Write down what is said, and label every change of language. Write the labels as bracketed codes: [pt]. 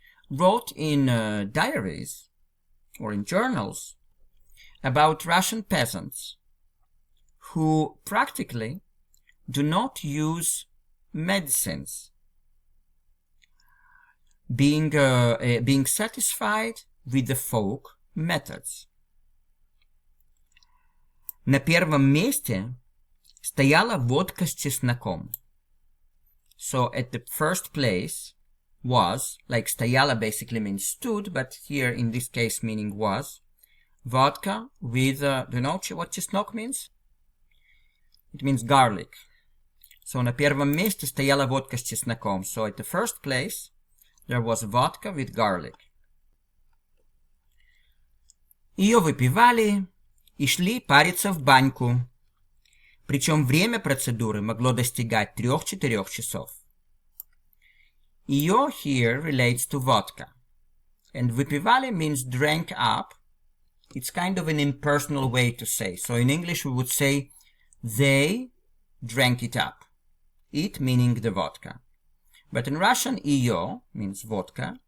[en] wrote in diaries or in journals about Russian peasants who practically do not use medicines, being satisfied with the folk methods. [ru] На первом месте стояла водка с чесноком. [en] So at the first place was, like стояла basically means stood, but here in this case meaning was, vodka with, do you know what чеснок means? It means garlic. [ru] So на первом месте стояла водка с чесноком. [en] So at the first place there was vodka with garlic. [ru] Ее выпивали и шли париться в баньку. Причем время процедуры могло достигать 3-4 часов. [en] Ее here relates to vodka. And выпивали means drank up. It's kind of an impersonal way to say. So in English we would say they drank it up. It meaning the vodka. But in Russian, ее means vodka.